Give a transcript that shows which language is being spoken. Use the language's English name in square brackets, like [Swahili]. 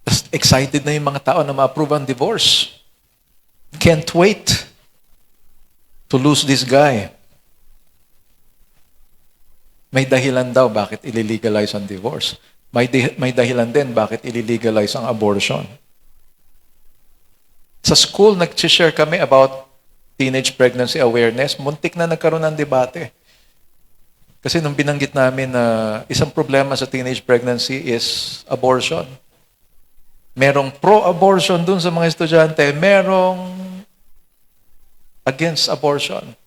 [Filipino] Excited na yung mga tao na ma-approve ang divorce. [English] Can't wait to lose this guy. [Filipino] May dahilan daw bakit ililegalize ang divorce. May dahilan din bakit ililegalize ang abortion. Sa school, nag-share kami about teenage pregnancy awareness. Muntik na nagkaroon ng debate. Kasi nung binanggit namin na isang problema sa teenage pregnancy is abortion. Merong pro-abortion dun sa mga estudyante, merong against abortion.